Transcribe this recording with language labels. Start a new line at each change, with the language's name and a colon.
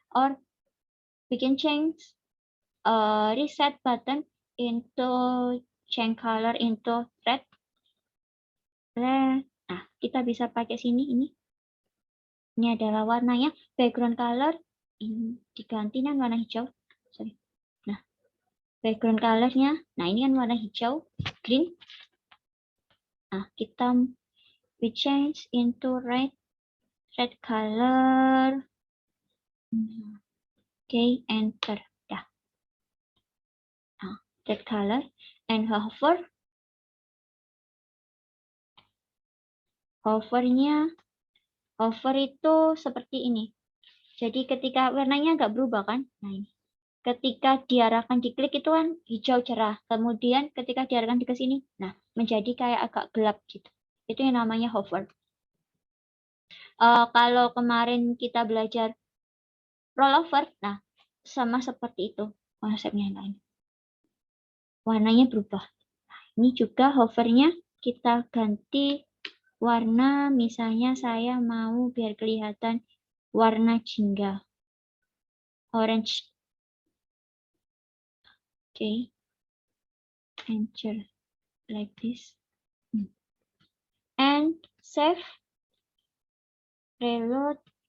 English: Or
Indonesian: bikin
English: change reset button into change color into red.
Indonesian: Nah, kita bisa pakai sini ini. Ini adalah warnanya, background color ini diganti dengan warna hijau.
English: Sorry.
Indonesian: Nah, background color-nya. Nah, ini kan warna hijau,
English: green. Nah, we change into red color. Okay, enter.
Indonesian: Dah. Nah,
English: red color and hover.
Indonesian: Hover itu seperti ini. Jadi ketika warnanya nggak berubah kan? Nah, ini. Ketika diarahkan diklik itu kan hijau cerah. Kemudian ketika diarahkan ke sini, nah menjadi kayak agak gelap gitu. Itu yang namanya hover. Kalau kemarin kita belajar rollover, nah sama seperti itu konsepnya yang lain. Warnanya berubah. Nah, ini juga hovernya kita ganti warna. Misalnya saya mau biar kelihatan warna jingga,
English: orange. Okay, enter like this, and save, reload.